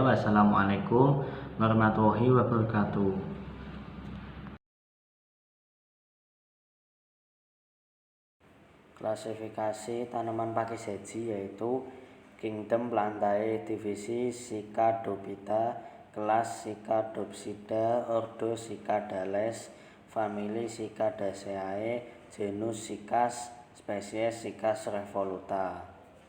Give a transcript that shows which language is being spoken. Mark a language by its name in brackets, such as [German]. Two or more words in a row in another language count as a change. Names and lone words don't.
[Arabic] والسلام عليكم ورحمة الله وبركاته. [Indonesian] Klasifikasi tanaman pakis yaji yaitu Kingdom Plantae, divisi Cycadophyta, kelas Cycadopsida, ordo Cycadales, famili Cycadaceae, genus Cycas, spesies Cycas revoluta.